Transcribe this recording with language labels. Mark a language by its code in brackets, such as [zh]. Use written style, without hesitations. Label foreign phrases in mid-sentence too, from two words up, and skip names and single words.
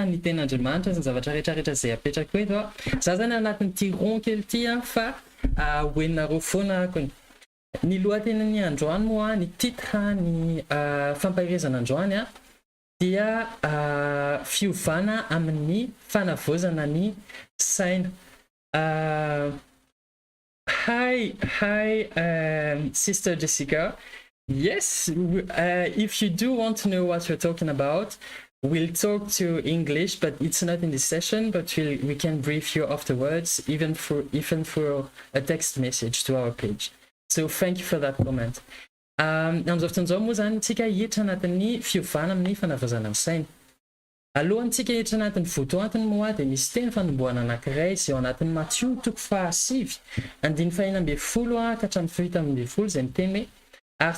[mg] ny tenin'Andriamanitra sy ny zavatra rehetrarehetra izay apetrako eto za zany anatin'ny tiron kely ty fa hoeninareo foana akony ny lohateniny androany moa ny titre ny fampahirezana androany dia fiovana amin'ny fanavozana ny saina hi Sister Jessica. [en] Yes, if you do want to know what we're talking about, we'll talk to English, but it's not in this session, but we can brief you afterwards, even through a text message to our page. So thank you for that comment. [mg] Amin'izao fotoan'izao moa zany tsika hiditra anatin'ny fiovana amin'ny fanavozana ny saina. Alohantsika hiditra anatin'ny votoatiny moa dia misy teny fanombohana anankiray izay ao anatin'ny Matthieu 7:9-10 ka hatramin'ny 8:10 izay miteny hoe ary